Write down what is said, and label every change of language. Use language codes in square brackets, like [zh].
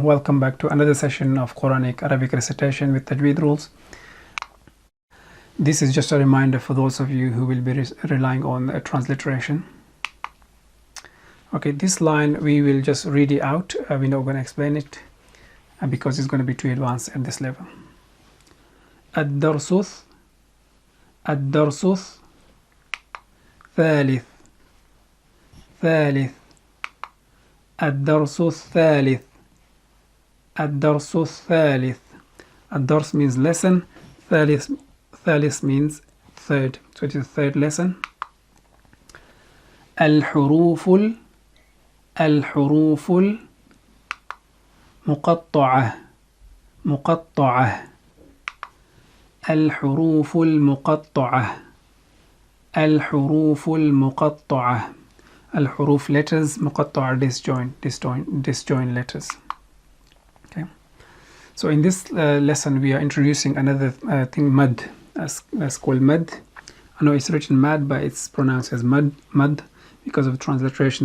[en] Welcome back to another session of Quranic Arabic recitation with Tajweed rules. This is just a reminder for those of you who will be relying on a transliteration. Okay, this line we will just read it out. We're not going to explain it because it's going to be too advanced at this level. [ar] الدرس الدرس ثالث ثالث الدرس الثالث الدرس الثالث. [en] الدرس means lesson. ثالث means third, so it is the third lesson. [ar] الحروف الحروف المقطعة مقطعة الحروف المقطعة الحروف المقطعة. [en] الحروف letters, مقطعة disjoint letters. Okay, so in this lesson we are introducing another thing, mad. That's called mad. I know it's written mad, but it's pronounced as mad because of transliteration.